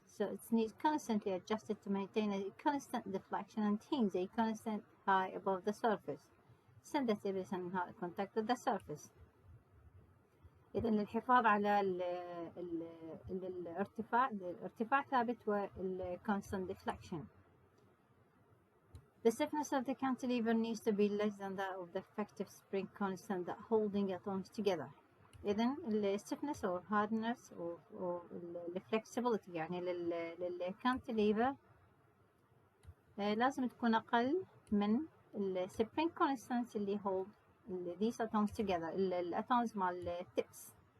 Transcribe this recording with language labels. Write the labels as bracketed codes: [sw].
[en] So it needs constantly adjusted to maintain a constant deflection and hence a constant height above the surface since the tip is in hot contact with the surface. [ar] إذا للحفاظ على الارتفاع ثابت وال [en] constant deflection. The stiffness of the cantilever needs to be less than that of the effective spring constant that holding atoms together. [ar] إذن ال stiffness [en] or hardness or [ar] ال flexibility يعني للcantilever لازم تكون أقل من ال [en] spring constant [ar] اللي [en] hold these atoms together [ar] الatoms مال tips.